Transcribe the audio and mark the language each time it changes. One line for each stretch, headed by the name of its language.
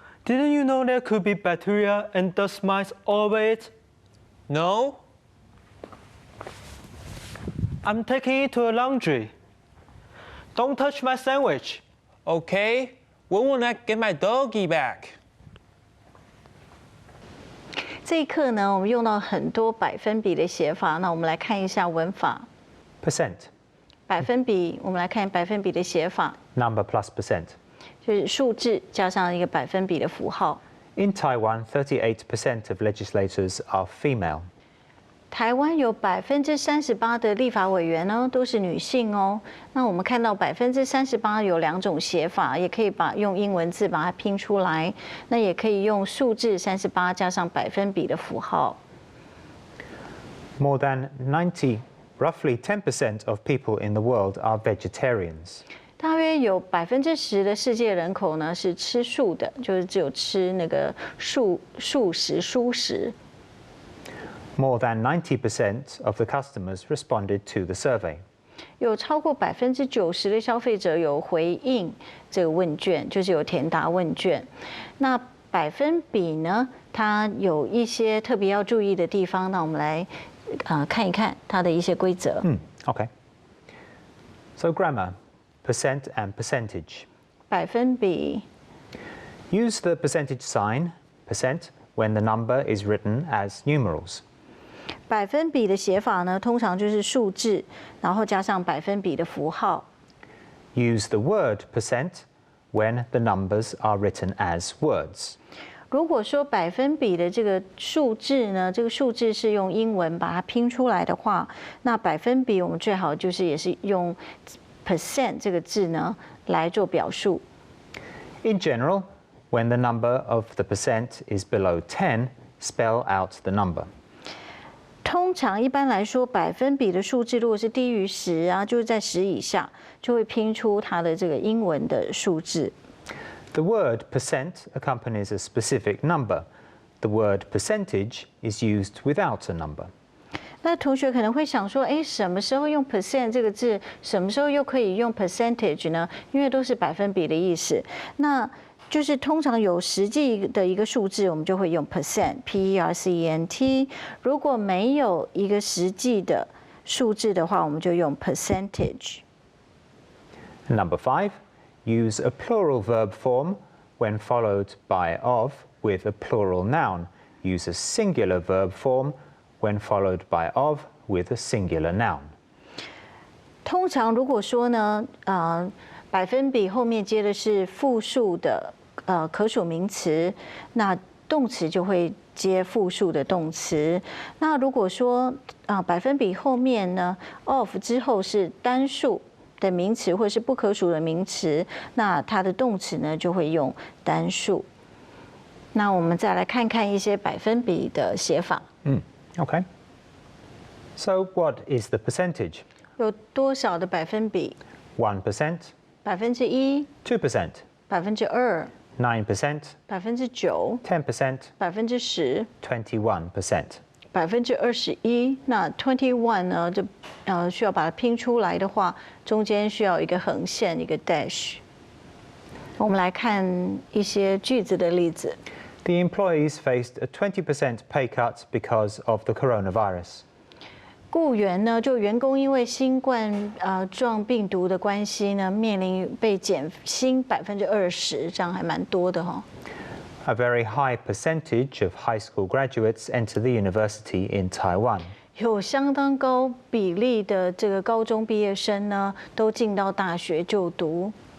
English: Didn't you know there could be bacteria and dust mites all over it? No? I'm taking it to a laundry. Don't touch my sandwich. Okay, when will I get my doggy back?
Chinese: 这一课呢，我们用到很多百分比的写法。那我们来看一下文法。
English: Percent.
Chinese: 百分比，我们来看百分比的写法，
English: Number plus percent.
Chinese: 就是数字加上一个百分比的符号。
English: In Taiwan, 38% of legislators are female.
Chinese: 台湾有38%的立法委员呢都是女性哦。那我们看到38%有2种写法，也可以用英文字把它拼出来，那也可以用数字38加上百分比的符号。
English: More than roughly 10% of people in the world are vegetarians.
Chinese: 大约有10%的世界人口呢是吃素的，就是只有吃那个素食、蔬食。
English: More than 90% of the customers responded to the survey.
Chinese: 有超过90%的消费者有回应这个问卷，就是有填答问卷。那百分比呢，它有一些特别要注意的地方，那我们来看一看它的一些规则。
English: Okay. So grammar, percent and percentage.
Chinese: 百分比
English: Use the percentage sign, percent, when the number is written as numerals.
Chinese: 百分比的写法呢，通常就是数字，然后加上百分比的符号。
English: Use the word percent when the numbers are written as words.
Chinese: 如果说百分比的这个数字呢，这个数字是用英文把它拼出来的话，那百分比我们最好就是也是用 percent 这个字呢来做表述。
English: In general, when the number of the percent is below 10, spell out the number.
Chinese: 通常一般来说，百分比的数字如果是低于10啊，就是在10以下，就会拼出它的这个英文的数字。
English: The word percent accompanies a specific number. The word percentage is used without a number.
Chinese: 那同学可能会想说，什么时候用 percent 这个字，什么时候又可以用 percentage 呢？因为都是百分比的意思。那就是通常有实际的一个数字，我们就会用 percent，P-E-R-C-E-N-T。如果没有一个实际的数字的话，我们就用 percentage。
English: Number 5, use a plural verb form when followed by of with a plural noun. Use a singular verb form when followed by of with a singular noun.
Chinese: 通常如果说呢，百分比后面接的是复数的可数名词，那动词就会接复数的动词。那如果说百分比后面呢 of 之后是单数的名词或是不可数的名词，那它的动词呢就会用单数。那我们再来看看一些百分比的写法。
English: Okay. So what is the percentage?
Chinese: 有多少的百分比
English: 1%,
Chinese: ？1%、
English: 2%,
Chinese: 2%、
English: 9%,
Chinese: 9%、
English: 10%,
Chinese: 10%、
English: 21%.
Chinese: 21%。 那 21呢？就需要把它拼出来的话，中间需要一个横线，一个 dash。我们来看一些句子的例子。
English: The employees faced a 20% pay cut because of the coronavirus.
Chinese: 雇员呢，就员工因为新冠状病毒的关系呢，面临被减薪20%，这样还蛮多的哈。
English: A very high percentage of high school graduates enter the university in Taiwan.
Chinese: 有相当高比例的这个高中毕业生呢，都进到大学就读。